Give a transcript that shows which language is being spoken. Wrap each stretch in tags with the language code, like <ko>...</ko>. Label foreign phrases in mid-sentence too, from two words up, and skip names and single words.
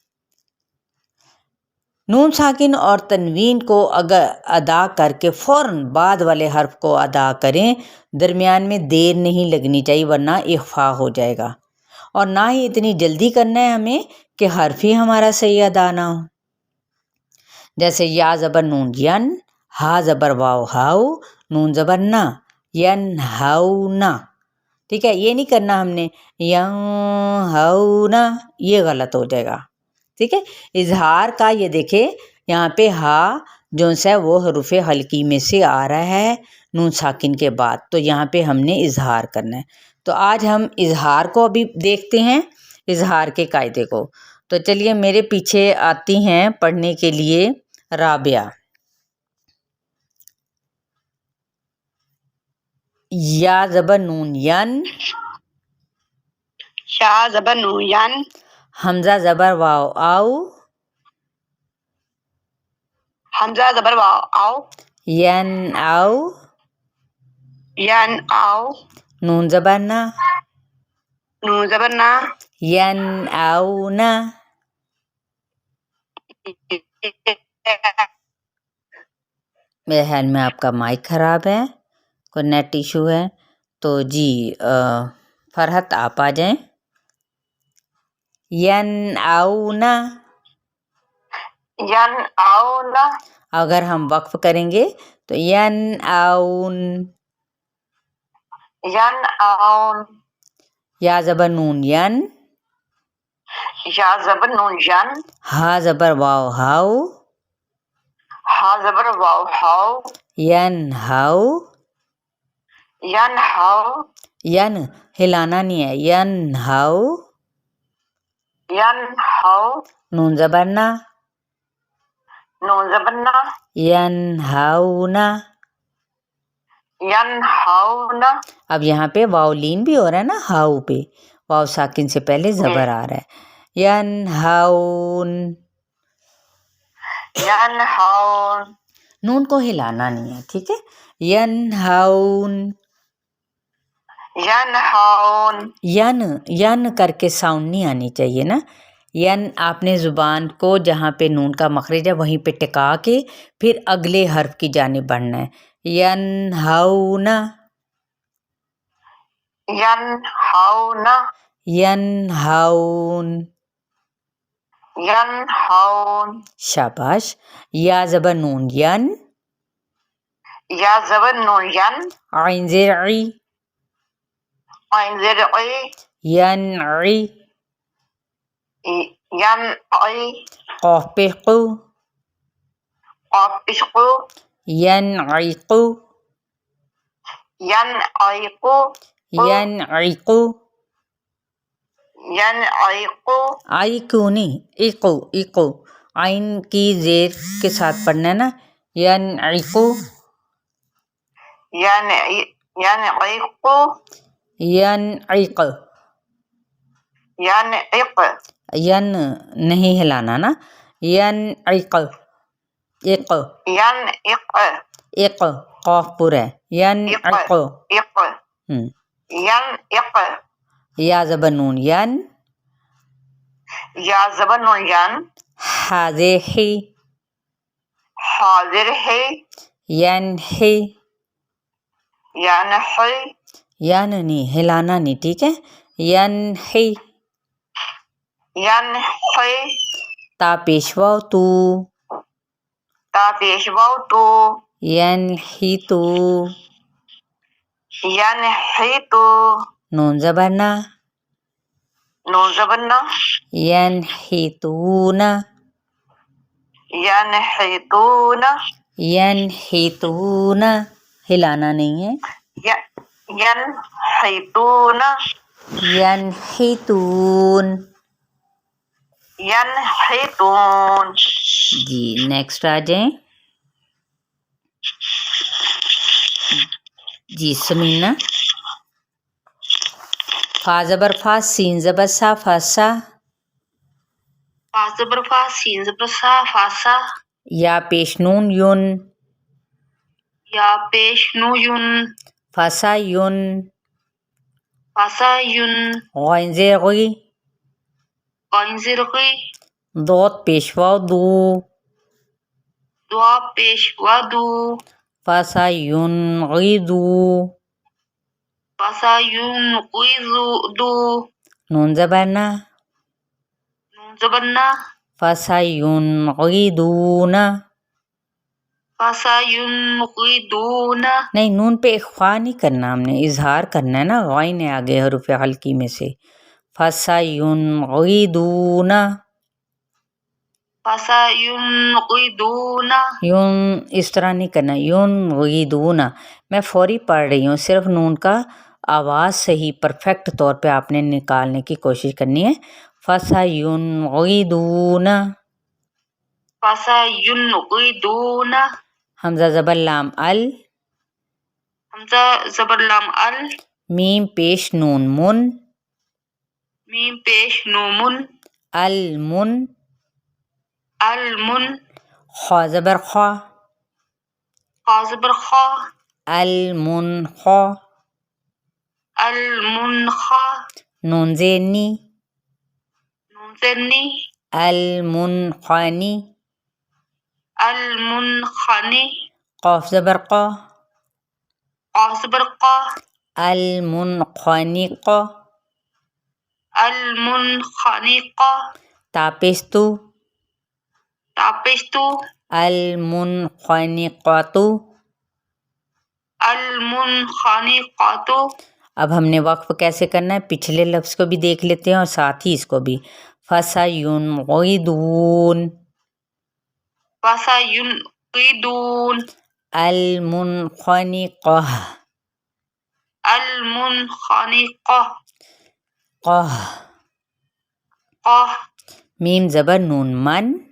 <ur>نون ساکن اور تنوین کو اگر ادا کر کے فوراً بعد والے حرف کو ادا کریں، درمیان میں دیر نہیں لگنی چاہیے ورنہ اخفاء ہو جائے گا، اور نہ ہی اتنی جلدی کرنا ہے ہمیں کہ حرف ہی ہمارا صحیح ادا نہ ہو۔ جیسے یا زبر نون ین، ہا زبر واو ہاؤ، نون زبر نا،</ur> <ar>ین ہاؤ نا۔</ar> <ur>ٹھیک ہے، یہ نہیں کرنا ہم نے</ur> <ar>ین ہاؤ نا،</ar> <ur>یہ غلط ہو جائے گا۔ ٹھیک ہے، اظہار کا یہ دیکھیں یہاں پہ ہا وہ حروف حلقی میں سے آ رہا ہے نون ساکن کے بعد، تو یہاں پہ ہم نے اظہار کرنا ہے۔ تو آج ہم اظہار کو ابھی دیکھتے ہیں، اظہار کے قاعدے کو۔ تو چلیے میرے پیچھے آتی ہیں پڑھنے کے لیے رابعہ۔ یا زبر نون ین، یا زبر نون ین، حمزہ زبر واو آؤ، حمزہ زبر واو آؤ،</ur> <ar>ین آؤ، ین آؤ،</ar> <ur>نون زبر نا، نون زبر نا،</ur> <ar>ین آؤ نا۔</ar> <ur>میرے خیال میں آپ کا مائک خراب ہے، کوئی نیٹ ایشو ہے، تو جی فرحت آپ آ جائیں۔</ur> <ar>ین آؤ نا، ین آؤ نا،</ar> <ur>اگر ہم وقف کریں گے تو</ur> <ar>ین آؤن، ین آؤن،</ar> <ur>یا زبر نون ین، یا زبر نون ین، ہا زبر واو ہاؤ، ہا زبر واو ہاؤ،</ur> <ar>ین ہاؤ، ین ہاؤ،</ar> <ur>ین ہلانا نہیں ہے،</ur> <ar>ین ہاؤ، ین ہاؤ،</ar> <ur>نون زبر نا، نون زبر نا،</ur> <ar>ین ہاؤ نا۔ ينهون</ar> <ur>اب یہاں پہ واو لین بھی ہو رہا ہے نا ہاؤ پہ، واو ساکن سے پہلے زبر آ رہا ہے، ینہون،</ur> <ar>ينهون</ar> <ur>نون کو ہلانا نہیں ہے، ٹھیک ہے،</ur> <ar>ینہون، ينهون</ar> <ur>ین کر کے ساؤنڈ نہیں آنی چاہیے نا، ین آپ نے زبان کو جہاں پہ نون کا مخرج ہے وہیں پہ ٹکا کے پھر اگلے حرف کی جانب بڑھنا ہے،</ur> <ar>ینہون، ينهون ینہون، ينهون</ar> <ur>شاباش، یا زبر نون ین، يا زبر نون ين عین زیر عی، عين زر عي</ur> <ar>ینعی، ينعي</ar> <ur>قاف پہ قو، قاف اشقو</ur> <ar>ینعیقو، ينعيقو ینعیقو، ينعيقو</ar> <ur>عیقو نہیں، ایقو، ایقو، عین کی زیر کے ساتھ پڑھنا ہے نا،</ur> <ar>ینعیقو، ينعيقو ینعیق، ينعق</ar> <ur>ین نہیں ہلانا نا،</ur> <ar>ینعیق، ایق، ينعق</ar> <ur>ایق، قاف پر ہے،</ur> <ar>ینعق، إق ينعق</ar> <ur>یا زبر نون ین، يا زبر نون ين حاضر ہی، حاضر ہے</ur> <ar>ینحی، ينحي</ar> <ur>ین نہیں ہلانا نہیں، ٹھیک ہے،</ur> <ar>ینحی، ينحي</ar> <ur>تا پیشوا تو، تا پیش واو تو</ur> <ar>ینحیتو، ينحيط</ar> <ur>نون زبر نا، نون زبر نا</ur> <ar>ینحیتون، ينحيطون ینحیتون،</ar> <ur>ہلانا نہیں ہے،</ur> <ar>ينحيطون ینحیتون، ينحيطون</ar> <ur>جی نیکسٹ آ جائیں، جی سمینا، فا زبر فا، سین زبر سا، فاسا، فا زبر فا سین زبر سا فاسا یا پیش نون یون، یا پیش نو ین</ur> <ar>فاسا یون، فاسا ین</ar> <ur>غین زیر غی، قین زر غی ضاد پیشوا دو، دعا پیش و دو</ur> <ar>فاسا یون غی دو، فاسا ین قیزو دو</ar> <ur>نون زبر نا، نون زبر نا</ur> <ar>فاسا یون غی دون، فاسا ین قیدون</ar> <ur>نہیں نون پہ اخفا نہیں کرنا، ہم نے اظہار کرنا ہے نا، غین ہے آگے حروف حلقی میں سے،</ur> <ar>فاسا یون غی دون، فاسا ین قیدون</ar> <ur>یون اس طرح نہیں کرنا،</ur> <ar>یون غیدون،</ar> <ur>میں فوری پڑھ رہی ہوں، صرف نون کا آواز صحیح پرفیکٹ طور پہ آپ نے نکالنے کی کوشش کرنی ہے،</ur> <ar>فاسا یون غیدون، فاسا ین قیدون</ar> <ur>حمزہ زبر لام ال، حمزہ زبر لام ال میم پیش نون من، میم پیش نو من</ur> <ar>المن، المن</ar> <ur>خا زبر خا، خا زبر خا</ur> <ar>المنخا، المنخا</ar> <ur>نون زیر نی، نون زر نی</ur> <ar>المنخنی، المنخنی</ar> <ur>قاف زبر قا، قاف زبر قا</ur> <ar>المنخنق، المنخنقہ</ar> <ur>تا پیش تو، تا پیش تو</ur> <ar>المنخنقۃ، المنخنقۃ</ar> <ur>اب ہم نے وقف کیسے کرنا ہے، پچھلے لفظ کو بھی دیکھ لیتے ہیں اور ساتھ ہی اس کو بھی،</ur> <ar>فَسَيُنْغِضُونَ، فَسَيُنْغِضُونَ المنخنقہ، المنخنقہ قہ، قہ</ar> <ur>میم زبر نون من،</ur>